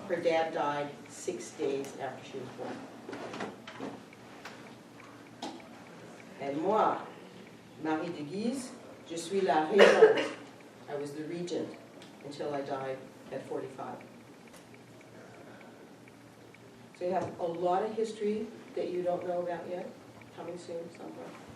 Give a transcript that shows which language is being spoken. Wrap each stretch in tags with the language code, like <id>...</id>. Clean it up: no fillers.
<en>Her dad died 6 days after she was born.</en> <fr>Et moi, Marie de Guise, je suis la régente.</fr> <en>I was the regent until I died at 45. So you have a lot of history that you don't know about yet, coming soon somewhere.</en>